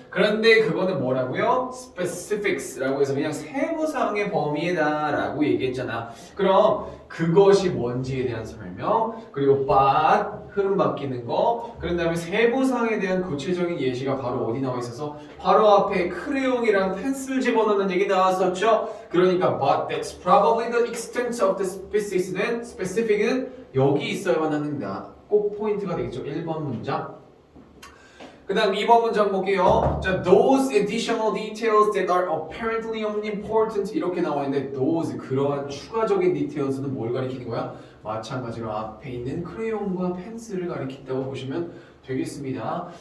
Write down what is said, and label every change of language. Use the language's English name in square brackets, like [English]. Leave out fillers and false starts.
[Korean] 그런데 그거는 뭐라고요? specifics라고 해서 그냥 세부사항의 범위에다라고 얘기했잖아. 그럼 그것이 뭔지에 대한 설명 그리고 but 흐름 바뀌는 거 그런 다음에 세부사항에 대한 구체적인 예시가 바로 어디 나와 있어서 바로 앞에 크레용이랑 펜슬 집어넣는 얘기 나왔었죠. 그러니까 [English] but that's probably the extent of the specific은 [Korean] 여기 있어야만 하는다. 꼭 포인트가 되겠죠. 1번 문장. 그 다음 2번 문장 볼게요. 자, [English] those additional details that are apparently unimportant [Korean] 이렇게 나와 있는데 those 그러한 추가적인 details는 뭘 가리키는 거야? 마찬가지로 앞에 있는 크레용과 펜슬을 가리킨다고 보시면 되겠습니다.